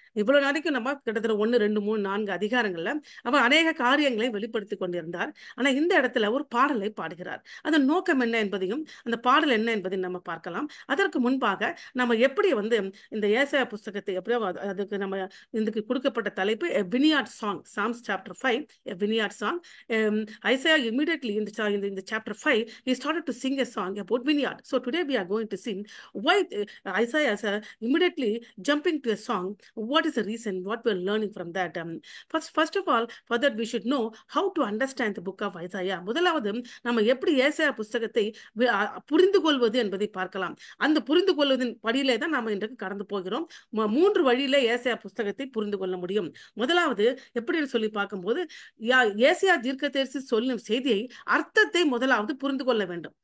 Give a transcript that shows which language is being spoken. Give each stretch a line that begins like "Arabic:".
Tamil: இவ்வளவு நாளைக்கும் நம்ம கிட்டத்தட்ட 1, 2, 3, 4 அதிகாரங்கள்ல அவர் அநேக காரியங்களை வெளிப்படுத்தி கொண்டிருந்தார். ஆனா இந்த இடத்துல ஒரு பாடலை பாடுகிறார். அதன் நோக்கம் என்ன என்பதையும் அந்த பாடல் என்ன என்பதையும் நம்ம பார்க்கலாம். அதற்கு முன்பாக நம்ம எப்படி இந்த ஏசாயா புஸ்தகத்தை எப்படியோ அதுக்கு நம்ம இதுக்கு கொடுக்கப்பட்ட தலைப்பு வினியார்ட் song, Sam's chapter 5, வினியார்ட் song.
English: Isaiah immediately in the chapter 5 he started to sing a song about vineyard. So today we are going to sing why Isaiah is immediately jumping to a song. What is the reason, what we're learning from that? First of all, for that we should know how to understand the book of Isaiah.
Tamil: முதலாவது நம்ம எப்படி ஏசாயா புஸ்தகத்தை புரிந்து கொள்வது என்பதை பார்க்கலாம். அந்த புரிந்து கொள்வதன் படியிலே தான் நாம இன்றைக்கு கடந்து போகிறோம். 3 வழியில ஏசாயா புஸ்தகத்தை புரிந்து கொள்ள முடியும். முதலாவது எப்படின்னு சொல்லி பார்க்கும்போது ஏசாயா தீர்க்கதரிசி சொல்லும் செய்தியை அர்த்தத்தை முதலாவது புரிந்து கொள்ள வேண்டும்.